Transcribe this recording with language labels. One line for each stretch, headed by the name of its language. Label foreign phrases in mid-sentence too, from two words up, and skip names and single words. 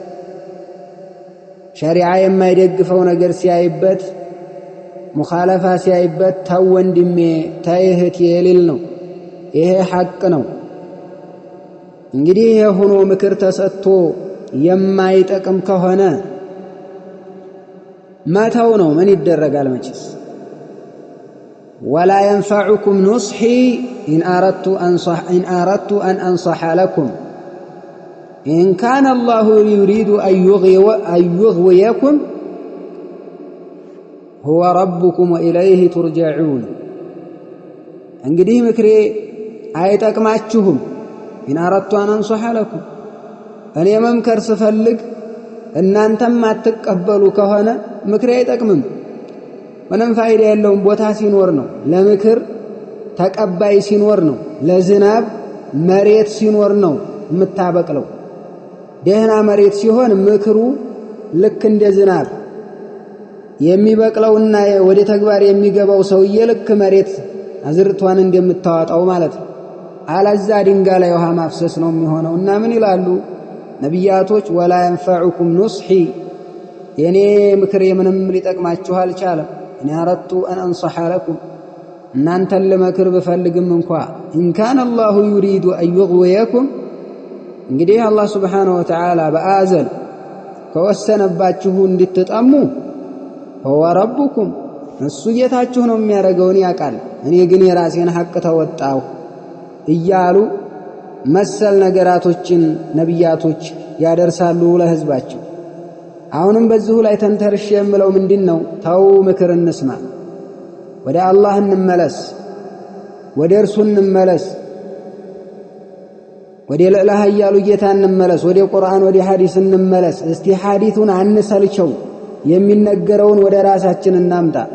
Amharic: ሸሪዓ የማይደግፈው ነገር ሲያይበት፣ ሙኻለፋ ሲያይበት ተው ወንድሜ ተይ እህቴ ሊል ነው። ይሄ ሐቅ ነው። እንግዲህ ይሄ ሆኖ ምክር ተሰጥቶ የማይጠቅም ከሆነ መተው ነው። ምን ይደረጋል መቼስ። ወላ
Arabic: ينفعكم نصحي إن أردت أن أنصح لكم إن كان الله يريد أن يغويكم هو ربكم وإليه ترجعون
Amharic: እንግዲህ ምክሬ አይጠቅማችሁም።
Arabic: إن أردت أن أنصح لكم
Amharic: እኔ መምከር ስፈልግ እናንተም አትቀበሉ ከሆነ ምክሬ አይጠቅምም። ምንም ፋይዳ የለውም። ቦታ ሲኖር ነው ለምክር ተቀባይ ሲኖር ነው፣ ለዝናብ መሬት ሲኖር ነው የምታበቅለው። ደህና መሬት ሲሆን ምክሩ ልክ እንደ ዝናብ የሚበቅለውና ወደ ተግባር የሚገባው ሰውዬ ልክ መሬት አዝርቷን እንደምታወጣው ማለት ነው። አለዛ ድንጋይ ላይ ውሃ ማፍሰስ ነው የሚሆነው። እና ምን ይላሉ ነብያቶች? ወላ
Arabic: ينفعكم نصحي
Amharic: የኔ ምክር ምንም ሊጠቅማችሁ አልቻለም። እኔ አረቱ
Arabic: أن أنصح لكم
Amharic: እናንተን ለመክር ብፈልግም እንኳ
Arabic: إن كان الله يريد أن يغويكم
Amharic: እንግዲህ አላህ
Arabic: سبحانه وتعالى
Amharic: በአዘል ከወሰነባችሁ እንድትጠሙ
Arabic: هو ربكم
Amharic: እሱ ጌታችሁ ነው የሚያደርገውን ያውቃል። እኔ ግን የራሴን ሐቅ ተወጣሁ እያሉ መሰል ነገራቶችን ነብያቶች ያደርሳሉ ለህዝባቸው። አሁንም በዚሁ ላይ ተንተርሼ የምለው ምንድነው? ተው ምክር እንስማ፣ ወደ አላህ እንመለስ፣ ወደ እርሱ እንመለስ፣ ወደ ልዕለ ኃያሉ ጌታ እንመለስ፣ ወደ ቁርአን ወደ ሐዲስ እንመለስ። እስቲ ሐዲሱን አንሰልቸው፣ የሚነገረውን ወደ ራሳችን እናምጣ።